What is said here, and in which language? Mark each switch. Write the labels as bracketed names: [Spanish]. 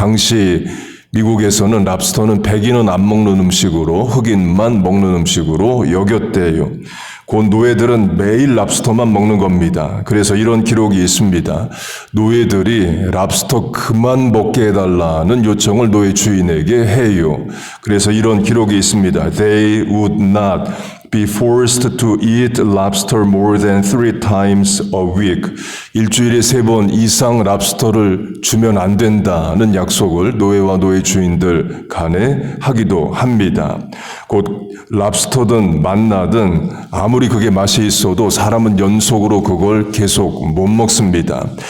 [Korean] 당시 미국에서는 랍스터는 백인은 안 먹는 음식으로 흑인만 먹는 음식으로 여겼대요. 곧 노예들은 매일 랍스터만 먹는 겁니다. 그래서 이런 기록이 있습니다. 노예들이 랍스터 그만 먹게 해달라는 요청을 노예 주인에게 해요. 그래서 이런 기록이 있습니다. [English] They would not be forced to eat lobster more than 3 times a week. [Korean] 일주일에 3번 이상 랍스터를 주면 안 된다는 약속을 노예와 노예 주인들 간에 하기도 합니다. 곧 랍스터든 만나든 아무리 그게 맛이 있어도 사람은 연속으로 그걸 계속 못 먹습니다.